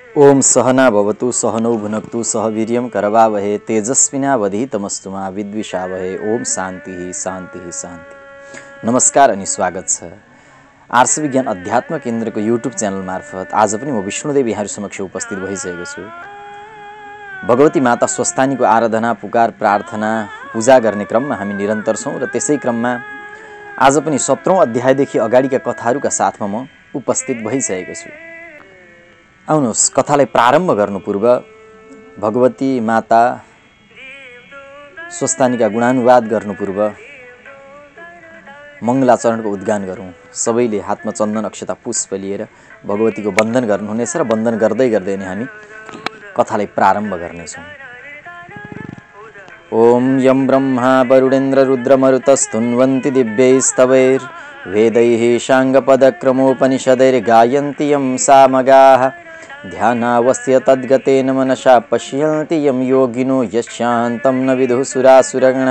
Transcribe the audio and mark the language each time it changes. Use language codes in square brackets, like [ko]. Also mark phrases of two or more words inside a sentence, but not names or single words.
[sa] ओम सहना भवतु सहनौ भुनक्तु सह वीर्यं करवावहे तेजस्विनावधीतमस्तु मा विद्विषावहे। ओम शान्ति शान्ति शान्ति। [ne] नमस्कार अनि स्वागत छ आर्ष विज्ञान अध्यात्म केन्द्रको युट्युब च्यानल मार्फत आज पनि म विष्णुदेव यहाँहरु समक्ष उपस्थित भइसकेको छु। भगवती माता स्वस्थानीको आराधना पुकार प्रार्थना पूजा गर्ने क्रममा हामी निरन्तर छौं र त्यसै क्रममा आज पनि 17औं अध्यायदेखि अगाडिका कथाहरूका साथमा म उपस्थित भइसकेको छु। आउनुहोस् कथालाई प्रारम्भ गर्नु पूर्व भगवती माता स्वस्थानीका गुणानुवाद गर्नु पूर्व मङ्गलाचरणको उद्गान गरौँ। सबैले हातमा चन्दन अक्षता पुष्प लिएर भगवतीको वन्दन गर्नुहुनेछ र वन्दन गर्दै गर्दै नै हामी कथालाई प्रारम्भ गर्नेछौँ। [sa] ओम यं ब्रह्मा वरुणेन्द्र रुद्रमरुतस्तुन्वन्ति दिव्यैस्तवैर् वेदैः साङ्गपदक्रमोपनिषदैर्गायन्ति यं सामगाः ध्यानावस्थ्य तद्गतेन मनसा पश्यन्ति यं योगिनो यशान्तं न विदुः सुरासुरगणः।